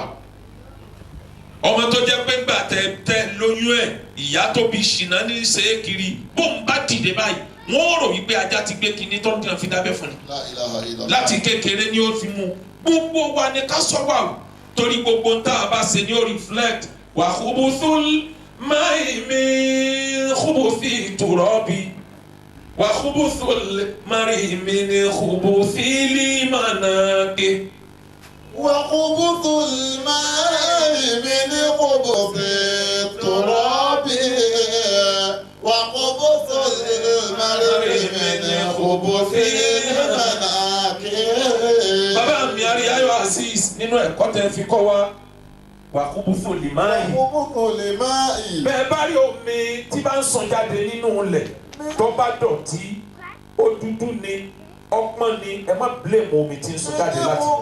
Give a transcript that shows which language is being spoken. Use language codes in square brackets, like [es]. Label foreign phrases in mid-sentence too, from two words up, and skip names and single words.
[yo] ọmọ tó jẹ́ pé gbàtẹ lóyún ẹ̀ ìyá tó bí ṣìnà ní ṣe é kiri bóun bá dìde báyìí wọ́n rò wípé ajá ti gbé kinní tó ń tẹ̀ fi dábẹ́ fún ni. láti kékeré ni ó fi mú gbogbo wa ni ká sọ wà o torí gbogbo ń tá a bá ṣe ni ó reflect [ar] وخبث الماء من خبث التراب وخبث المرء من خبث المناقب. وخبث الماء من خبث التراب وخبث المرء من خبث المناقب. [yo] Bàbá mi Ariayo Azeez nínú ẹ̀kọ́ tẹ́ fi kọ́ wa [ar] وخبث الماء. [yo] bẹ́ẹ̀ bá rí omi tí bá ń sàn jáde nínú ilẹ̀ tó bá dọ̀tí ó dúdú ni ọpọ́n ni ẹ má blame omi tí ń sàn jáde láti